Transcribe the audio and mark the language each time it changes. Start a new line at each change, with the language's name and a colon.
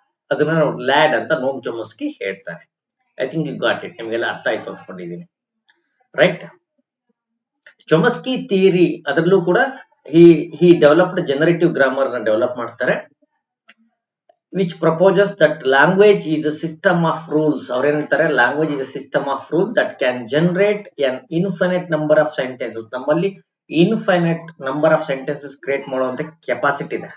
Kannada: ಅದನ್ನ ನಾವು ಲ್ಯಾಡ್ ಅಂತ ನೋಮ್ ಚೋಮ್ಸ್ಕಿ ಹೇಳ್ತಾರೆ.
English: I think you got it.
Kannada: ನಿಮ್ಗೆಲ್ಲ ಅರ್ಥ ಆಯ್ತು ಅನ್ಕೊಂಡಿದ್ದೀನಿ.
English: Right. Chomsky theory
Kannada: ಅದರಲ್ಲೂ ಕೂಡ
English: He developed generative grammar ನ develop ಮಾಡ್ತಾರೆ, which proposes that language is a system of rules.
Kannada: ಅವ್ರು ಏನಂತಾರೆ?
English: language is a system of rules that can generate an infinite number of sentences.
Kannada: ನಮ್ಮಲ್ಲಿ
English: infinite number of sentences
Kannada: create ಮಾಡುವಂತ capacity ಇದೆ.